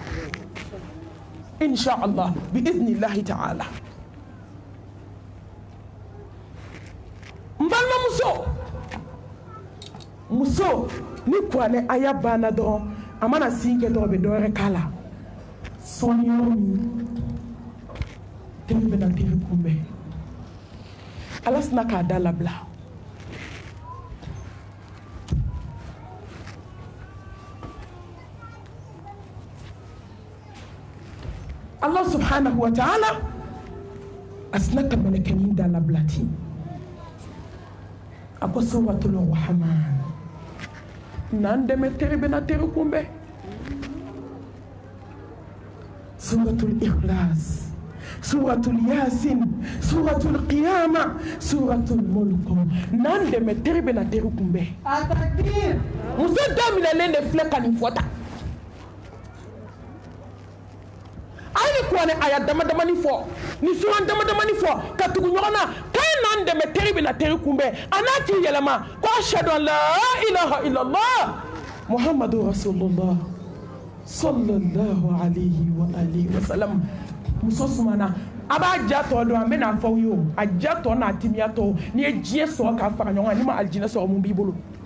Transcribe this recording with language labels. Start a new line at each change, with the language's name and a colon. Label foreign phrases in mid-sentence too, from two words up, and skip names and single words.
Arabic: إن شاء الله بإذن الله تعالى
Bambara: n balimamuso muso ni kuranɛ aya banna dɔrɔn a mana sin kɛ dɔrɔn a bɛ dɔ wɛrɛ k'a la sɔɔni yɔrɔ min teri bɛna teri kunbɛn ala sina k'a da labila
Arabic: الله سبحانه وتعالى
Bambara: a sina ka mɛlɛkɛnin da labila ten a ko suratul rahman n'an dɛmɛ teri bɛna teri kunbɛn suratul ikhlas suratul yasin suratul qiyama suratul mulk n'an dɛmɛ teri bɛna teri kunbɛn takbir muso daminɛlen de filɛ ka nin fɔ tan a ye ni kuranɛ aya damadamani fɔ ni suran damadamani fɔ ka tugu ɲɔgɔn na k'a ye n'an dɛmɛ teri bɛna teri kunbɛn a n'a k'i yɛlɛma ko
Arabic: أشهد أن لا إله إلا الله محمد رسول الله صلى الله عليه وعلى آله وسلم
Bambara: muso sumana a b'a ja tɔ dɔn an bɛ n'a fɔ aw ye o a ja tɔ n'a timiya tɔ n'i ye diɲɛ sɔrɔ k'a fara ɲɔgɔn kan n'i ma alijinɛ sɔrɔ mun b'i bolo